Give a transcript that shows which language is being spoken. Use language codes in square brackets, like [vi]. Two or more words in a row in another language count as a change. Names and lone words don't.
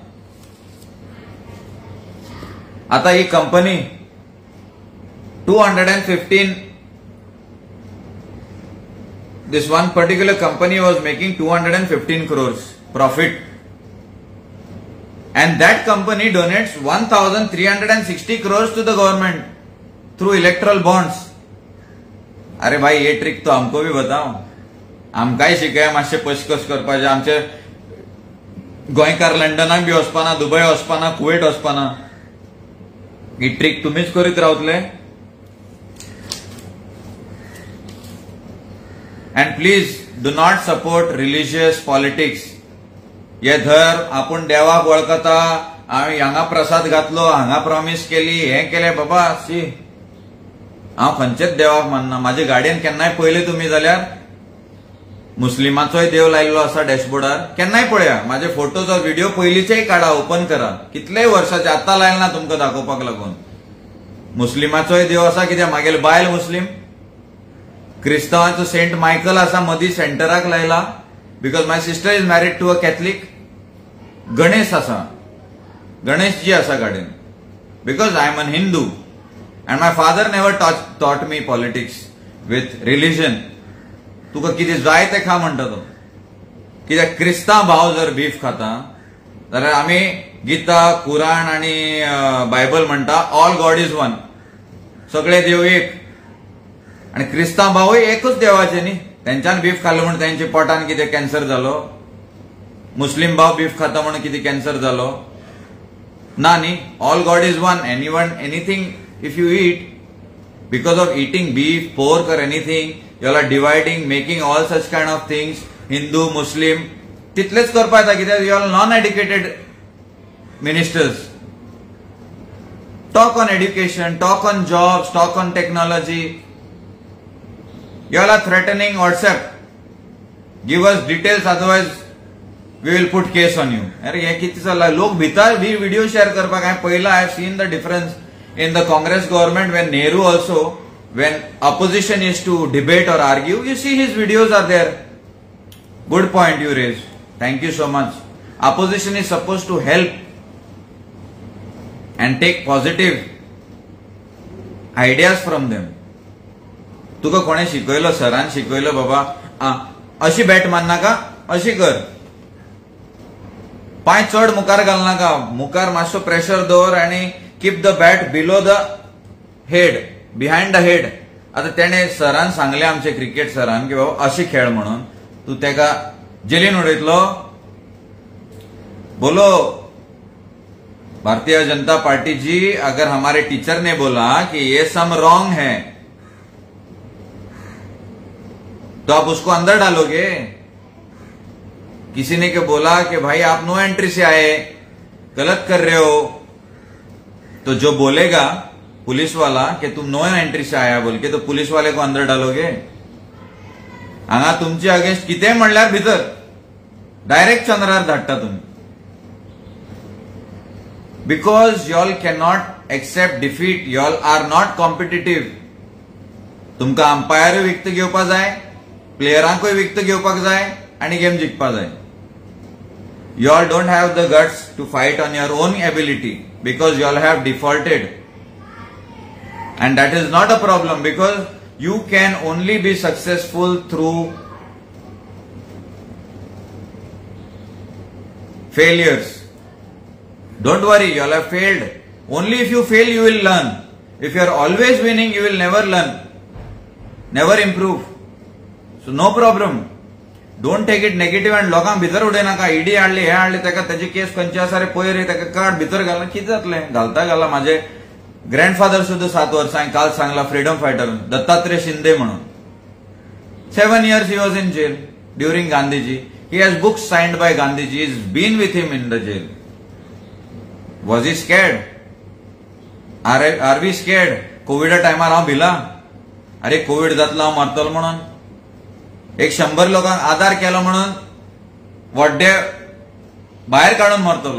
[kok] आता ही कंपनी 215, [en] this one particular company was making 215 crores profit, and that company donates 1360 crores to the government through electoral bonds. [hi] अरे भाई ये ट्रिक तो हमको भी बताओ. [kok] आमकाय शिकाय मातशे पशकस करपाचे. आमचे गोंयकार लंडनाक बी वचपाना, दुबय वचपाना, कुवेट वचपाना. ही ट्रिक तुम्हीच करीत रावतले. [en] And please do not support religious politics. [kok] ये धर आपूण देवाक वळखता, हांवें हांगा प्रसाद घातलो, हांगा प्रॉमिस केली, हें केलें. बाबा सी, हांव खंयचेच देवाक मानना. म्हाजे गाडयेन केन्नाय पळयले तुमी जाल्यार मुस्लिमाचोय देव लायल्लो आसा डॅशबोर्डार. केन्नाय पळया. म्हाजे फोटोज और व्हिडिओ पयलींचेय काडा, ओपन करा. कितलेय वर्साचे, आतां लायला ना तुमकां दाखोवपाक लागून. मुस्लिमाचोय देव आसा, कित्याक म्हागेले बायल मुस्लिम. क्रिस्तावांचो सेंट मायकल आसा मदीं सेंटराक लायला, [en] because my sister is married to a Catholic. [kok] गणेश आसा, गणेशजी आसा गाडयेन, [en] because I am a Hindu and my father never taught me politics with religion. [kok] तुका कितें जाय तें खा म्हणटा तो. कित्याक क्रिस्तांव भाव जर बीफ खाता जाल्यार आमी गीता, कुराण आनी बायबल म्हणटा [en] all God is one. [kok] सगळे देव एक. आणि क्रिस्तांव भावूय एकूच देवाचे न्ही. तेंच्यान बीफ खाल्लो म्हणून तेंच्या पोटान कितें कॅन्सर जालो? मुस्लिम भाव बीफ खाता म्हणून कितें कॅन्सर जालो? ना न्ही. [en] All God is one. Anything if you eat, because of eating beef, pork or anything, you are dividing, making all such kind of things. [kok] हिंदू, मुस्लिम तितलेच करपा येता. कित्याक [en] you are non-educated ministers. talk on education, talk on jobs, talk on technology. You all are threatening WhatsApp. Give us details, otherwise we will put case on you. [kok] अरे हे किती चल्ला? लोक भितात बी व्हिडिओ शेअर करपाक. हांवें पळयला, [en] I have seen the difference in the Congress government when Nehru also, when opposition is to debate or argue, you see his videos are there. Good point you raised. Thank you so much. Opposition is supposed to help and take positive ideas from them. [kok] तुका कोणे शिकयलो? सरान शिकयलो बाबा अशी बॅट मारनाका, अशी कर, पांय चड मुखार घालनाका, मुखार मातसो प्रेशर दवर आनी [en] keep the bat below the head, behind the head, [kok] बिहायंड द हेड. आता तेणे सरान सांगले, आमचे क्रिकेट सरान, की बाबा अशी खेळ म्हणून. तू तेका जेलीन उडयतलो? [hi] बोलो भारतीय जनता पार्टी जी, अगर हमारे टीचर ने बोला कि ये सम रॉन्ग है तो आप उसको अंदर डालोगे? किसी ने के बोला कि भाई आप [en] no entry [hi] से आए, गलत कर रहे हो, तो जो बोलेगा पुलिस वाला कि तुम [en] no entry [hi] से आया बोल के, तो पुलिस वाले को अंदर डालोगे? [kok] हांगा तुमचे अगेन्स्ट कितें म्हणल्यार भितर डायरेक्ट चंद्रार धाडटा तुम्ही. [en] बिकॉज y'all cannot accept defeat, y'all are not competitive. [kok] तुमका अंपायर विकत घेवपा जाय, प्लेयरांकूय विकत घेवपाक जाय आणि गेम जिखपा जाय. [en] Y'all don't have the guts to fight on your own ability because y'all have defaulted. And that is not a problem because you can only be successful through failures. Don't worry, y'all have failed. Only if you fail, you will learn. If you are always winning, you will never learn, never improve. So no problem. Don't take it negative and [kok] लोकांक भितर उडय नाका. ईडी हाडली, हे हाडले, त्याची केस खंयची आसा रे पळय रे, ताका काड भितर घालना, कितें जातलें? घालता घाला. माझे ग्रँडफादर सुद्धा 7 वर्सां काल सांगला [en] freedom fighter [kok] दत्तात्रय शिंदे म्हणून. [en] 7 years he was in jail during Gandhiji. He has books signed by Gandhiji. He's been with him in the jail. Was he scared? Are we scared? [kok] कोविड टायमार हांव भिला, अरे कोविड जातलो हांव मरतलो म्हणून. 100 लोकांक आधार केलो म्हणून वड्डे भायर काढून मरतलो.